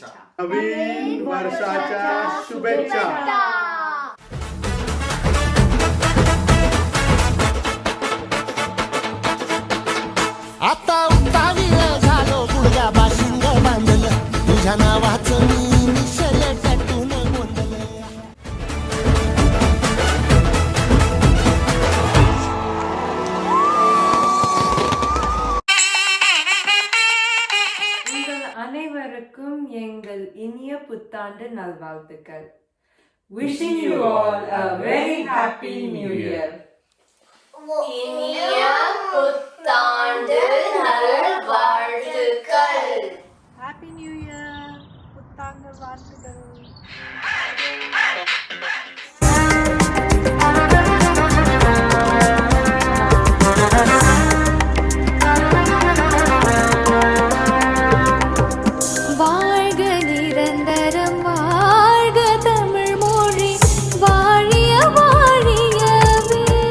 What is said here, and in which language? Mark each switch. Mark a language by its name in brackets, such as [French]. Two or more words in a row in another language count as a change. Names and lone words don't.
[Marathi] नवीन वर्षाच्या शुभेच्छा. आता उत्तावीळ झालो गुडघा बाशिंग बांधलं तुझ्या नावाचं मी निशल टॅटून गोंधलं. [Tamil] அனைவருக்கும் எங்கள் இனிய புத்தாண்டு நல்வாழ்த்துக்கள். [English] Wishing you all a very happy new year. [Tamil] இனிய புத்தாண்டு நல்வாழ்த்துக்கள். [English] Happy New Year. [Tamil] புத்தாண்டு வாழ்த்துக்கள். வாழ்க நிரந்தரம் வாழ்க தமிழ் மொழி வாழிய வாழியவே.